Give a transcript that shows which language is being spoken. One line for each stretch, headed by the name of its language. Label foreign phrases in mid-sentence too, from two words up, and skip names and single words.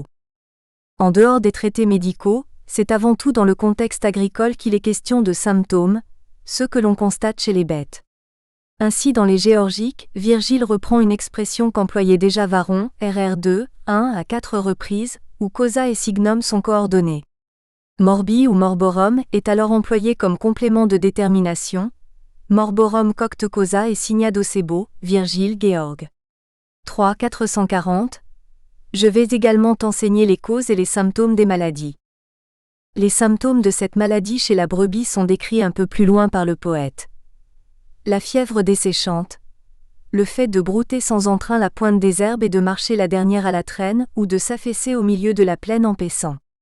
French: En dehors des traités médicaux, c'est avant tout dans le contexte agricole qu'il est question de symptômes, ceux que l'on constate chez les bêtes. Ainsi dans les Géorgiques, Virgile reprend une expression qu'employait déjà Varron, RR2, 1 à 4 reprises, où
Latin: causa et signum
French: sont coordonnés. Morbi ou morborum est alors employé comme complément de détermination,
Latin: morborum cocte causa et signa docebo, Virgile Géorgue.
French: 3 440. Je vais également t'enseigner les causes et les symptômes des maladies. Les symptômes de cette maladie chez la brebis sont décrits un peu plus loin par le poète. La fièvre desséchante, le fait de brouter sans entrain la pointe des herbes et de marcher la dernière à la traîne ou de s'affaisser au milieu de la plaine en paissant.